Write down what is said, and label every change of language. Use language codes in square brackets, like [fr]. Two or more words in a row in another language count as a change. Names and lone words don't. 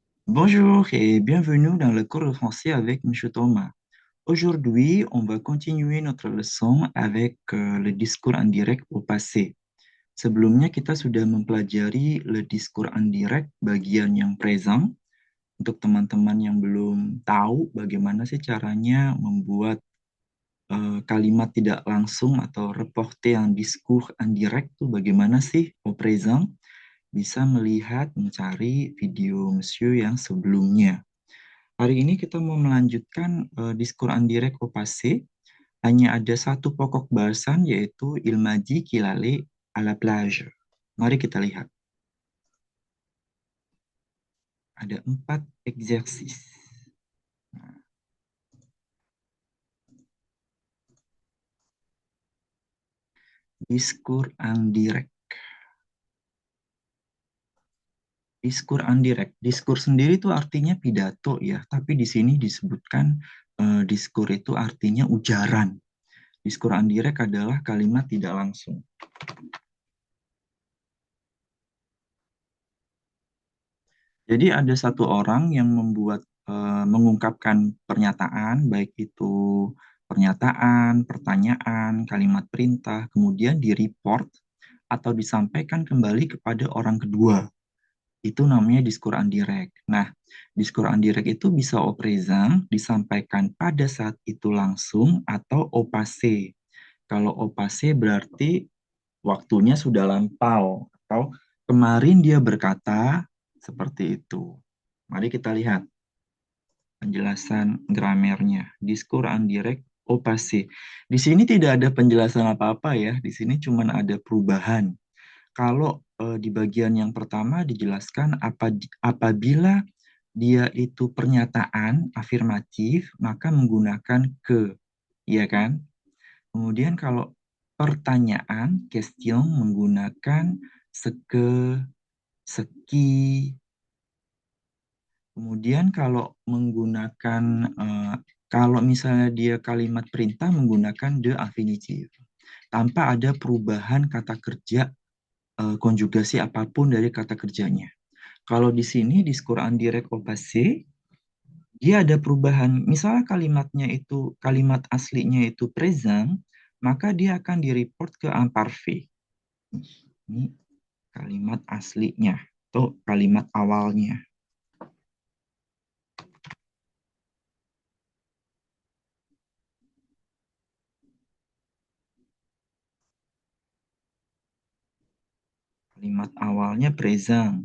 [fr] Bonjour et bienvenue dans le cours de français avec Monsieur Thomas. Aujourd'hui, on va continuer notre leçon avec le discours indirect au passé. [id] Sebelumnya kita sudah mempelajari [fr] le discours indirect [id] bagian yang present. Untuk teman-teman yang belum tahu bagaimana sih caranya membuat kalimat tidak langsung atau [fr] reporter un discours indirect [id] itu bagaimana sih [fr] au présent, [id] bisa melihat mencari video Monsieur yang sebelumnya. Hari ini kita mau melanjutkan [fr] discours indirect au passé. [id] Hanya ada satu pokok bahasan yaitu [fr] il m'a dit qu'il allait à la plage. [id] Mari kita lihat. Ada 4 eksersis. [fr] Discours indirect. Discours indirect. [id] Discours sendiri itu artinya pidato ya, tapi di sini disebutkan discours itu artinya ujaran. [fr] Discours indirect [id] adalah kalimat tidak langsung. Jadi ada satu orang yang mengungkapkan pernyataan, baik itu pernyataan, pertanyaan, kalimat perintah, kemudian di-report atau disampaikan kembali kepada orang kedua. Itu namanya [fr] discours indirect. [id] Nah, [fr] discours indirect [id] itu bisa [fr] au présent, [id] disampaikan pada saat itu langsung, atau [fr] au passé. [id] Kalau [fr] au passé [id] berarti waktunya sudah lampau, atau kemarin dia berkata seperti itu. Mari kita lihat penjelasan gramernya. [fr] Discours indirect au passé. [id] Di sini tidak ada penjelasan apa-apa ya, di sini cuma ada perubahan. Kalau di bagian yang pertama dijelaskan apabila dia itu pernyataan afirmatif, maka menggunakan ke, ya kan? Kemudian kalau pertanyaan, question, menggunakan seke, seki. Kemudian kalau menggunakan, kalau misalnya dia kalimat perintah menggunakan [fr] de infinitive. [id] Tanpa ada perubahan kata kerja konjugasi apapun dari kata kerjanya. Kalau di sini [fr] discours indirect au passé, [id] dia ada perubahan. Misalnya kalimatnya itu, kalimat aslinya itu present, maka dia akan di-report ke imparfait. Ini kalimat aslinya atau kalimat awalnya. Kalimat awalnya present.